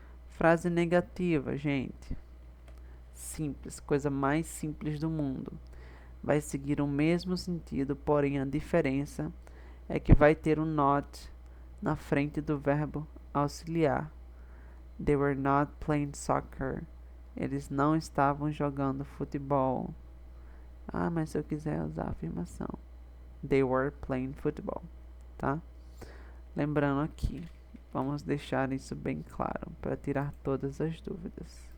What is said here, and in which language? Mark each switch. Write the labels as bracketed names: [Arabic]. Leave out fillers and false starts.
[Portuguese] Frase negativa, gente. Simples. Coisa mais simples do mundo. Vai seguir o mesmo sentido, porém a diferença é que vai ter um not na frente do verbo auxiliar. [English] They were not playing soccer. [Portuguese] Eles não estavam jogando futebol. Ah, mas se eu quiser usar a afirmação. [English] They were playing football, [Portuguese] tá? Lembrando aqui, vamos deixar isso bem claro para tirar todas as dúvidas.